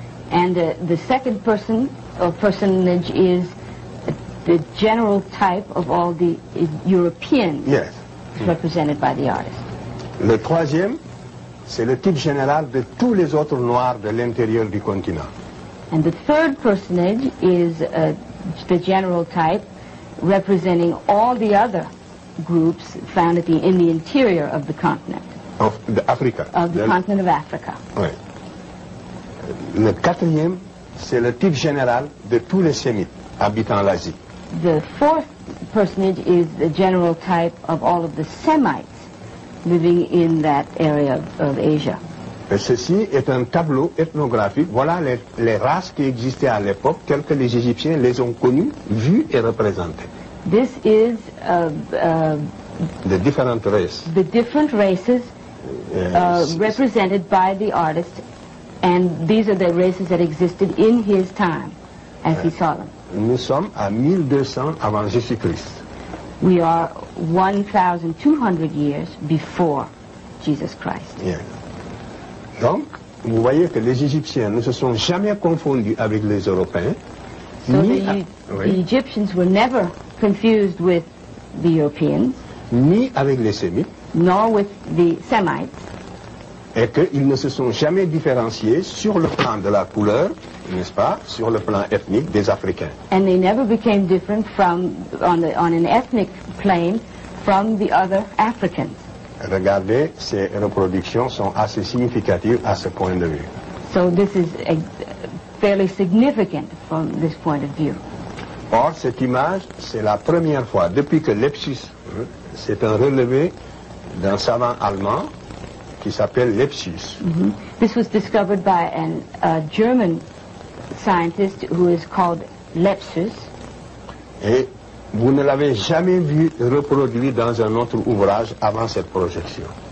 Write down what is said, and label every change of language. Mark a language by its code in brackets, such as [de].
[en] And the second person or personage is the general type of all the Europeans Yes. represented by the artist. [fr] Le troisième, c'est le type général de tous les autres Noirs de l'intérieur du continent. [en] And the third personage is the general type representing all the other groups found in the interior of the continent. Of Africa. Of the continent of Africa. [fr] Oui. Le quatrième, c'est le type général de tous les Sémites habitant l'Asie. [en] The fourth personage is the general type of all of the Semites living in that area of Asia. [fr] Et ceci est un tableau ethnographique. Voilà les races qui existaient à l'époque, telles que les Égyptiens les ont connues, vues et représentées. [en] This is [fr] De différentes races. [en] the different races represented by the artist, and these are the races that existed in his time as he saw them. [fr] Nous sommes à 1200 avant Jésus-Christ. [en] We are 1,200 years before Jesus Christ. Yeah. [fr] Donc, vous voyez que les Égyptiens ne se sont jamais confondus avec les Européens. [en] So the Egyptians were never confused with the Europeans, [fr] ni avec les Sémites, [en] nor with the Semites, [fr] et qu'ils ne se sont jamais différenciés sur le plan de la couleur, n'est-ce pas, sur le plan ethnique des Africains. [en] and they never became different from on an ethnic plane from the other Africans. [fr] Regardez, ces reproductions sont assez significatives à ce point de vue. [en] So this is fairly significant from this point of view. [fr] Or, cette image, c'est la première fois, depuis que Lepsius, c'est un relevé d'un savant allemand, qui s'appelle Lepsius. [en] This was discovered by a German scientist who is called Lepsius. [fr] Et vous ne l'avez jamais vu reproduit dans un autre ouvrage avant cette projection.